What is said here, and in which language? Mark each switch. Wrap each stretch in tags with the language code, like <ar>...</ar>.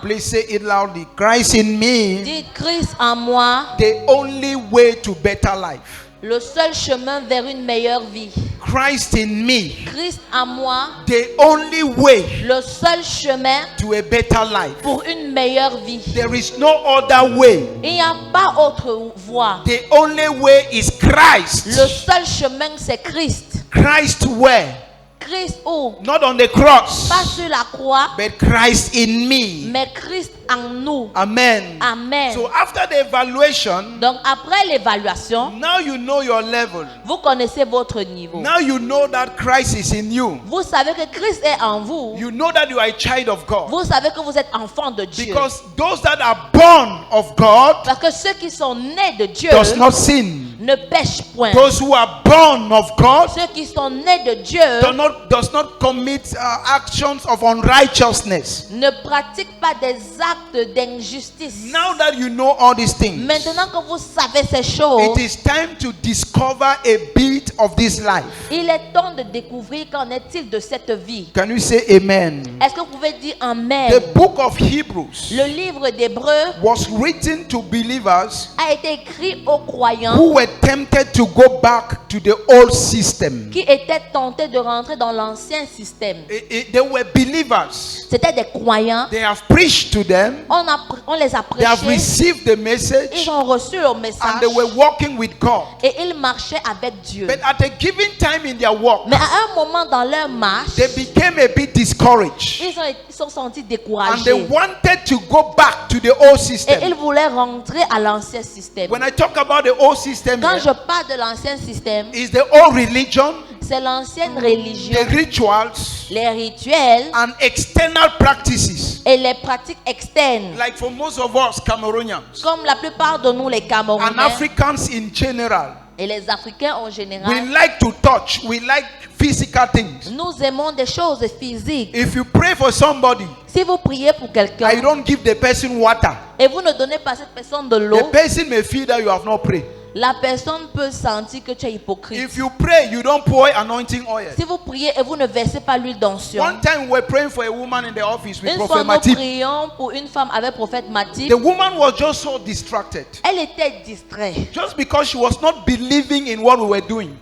<en>Please say it loudly. Christ in me.</en> <fr>Dites Christ en moi.</fr> <en>The only way to better life.</en> <fr>Le seul chemin vers une meilleure vie.</fr> <en>Christ in me,</en> <fr>Christ en moi,</fr> <en>the only way</en> <fr>le seul chemin</fr> <en>to a better life.</en> <fr>pour une meilleure vie.</fr> <en>There is no other way.</en> <fr>Il n'y a pas autre voie.</fr> <en>The only way is Christ.</en> <fr>Le seul chemin, c'est Christ.</fr> <en>Christ where?</en> <fr>Christ où?</fr> <en>Not on the cross,</en> <fr>Pas sur la croix,</fr> <en>but Christ in me.</en> <fr>mais Christ en nous.</fr> <en>Amen.</en> <fr>Amen.</fr> <en>So after the evaluation,</en> <fr>Donc après l'évaluation,</fr> <en>now you know your level.</en> <fr>vous connaissez votre niveau.</fr> <en>Now you know that Christ is in you.</en> <fr>Vous savez que Christ est en vous.</fr> <en>You know that you are a child of God.</en> <fr>Vous savez que vous êtes enfant de Dieu.</fr> <en>Because those that are born of God</en> <fr>Parce que ceux qui sont nés de Dieu</fr> <en>does not sin.</en> <fr>ne pêchent point.</fr> <en>Those who are born of God</en> <fr>Ceux qui sont nés de Dieu</fr> <en>does not commit actions of unrighteousness.</en> <fr>ne pratiquent pas des actes d'injustice.</fr> <en>Now that you know all these things,</en> <fr>Maintenant que vous savez ces choses,</fr> <en>it is time to discover a bit of this life.</en> <fr>il est temps de découvrir qu'en est-il de cette vie.</fr> <en>Can you say amen?</en> <fr>Est-ce que vous pouvez dire Amen?</fr> <en>The book of Hebrews</en> <fr>Le livre d'Hébreux</fr> <en>was written to believers</en> <fr>a été écrit aux croyants</fr> <en>who were tempted to go back to the old system.</en> <fr>qui étaient tentés de rentrer dans l'ancien système.</fr> <en>They were believers.</en> <fr>C'était des croyants.</fr> <en>They have preached to them.</en> <fr>On les a</fr> <en>They have</en> <fr>prêchés.</fr> <en>received the</en> <fr>Ils</fr> <en>message</en> <fr>ont reçu leur</fr> <en>and</en> <fr>message</fr> <en>they were walking with God.</en> <fr>et ils marchaient avec Dieu.</fr> <en>But at a given time in their walk,</en> <fr>Mais à un moment dans leur marche,</fr> <en>they became a bit discouraged</en> <fr>ils sont sentis</fr> <en>and they</en> <fr>découragés.</fr> <en>wanted to go back to the old</en> <fr>Et</fr> <en>system.</en> <fr>ils voulaient rentrer à l'ancien système.</fr> <en>When I talk about the old system,</en> <fr>Quand</fr> <en>here,</en> <fr>je parle de l'ancien système,</fr> <en>is the old religion,</en> <fr>c'est l'ancienne religion,</fr> <en>the rituals,</en> <fr>les rituels</fr> <en>and external practices.</en> <fr>et les pratiques externes.</fr> <en>Like for most of us Cameroonians</en> <fr>Comme la plupart de nous, les</fr> <en>and</en> <fr>Camerounais</fr> <en>Africans in general,</en> <fr>et les Africains en</fr> <en>we</en> <fr>général,</fr> <en>like to touch, we like physical things.</en> <fr>nous aimons des choses physiques.</fr> <en>If you pray for somebody</en> <fr>Si vous priez pour quelqu'un</fr> <en>and you don't give the person water,</en> <fr>et vous ne donnez pas à cette personne de</fr> <en>the</en> <fr>l'eau,</fr> <en>person may feel that you have not prayed.</en> <fr>la personne peut sentir que tu es hypocrite.</fr> <en>If you pray, you don't pour anointing oil.</en> <fr>Si vous priez et vous ne versez pas l'huile d'onction,</fr> <en>One time we were praying for a woman in the office with</en> <fr>une fois</fr> <en>Prophet</en> <fr>nous</fr> <en>Matip.</en> <fr>prions pour une femme avec prophète Matip,</fr> <en>The woman was just so distracted.</en> <fr>elle était distraite</fr> <en>Just because she was not believing in what we were doing.</en>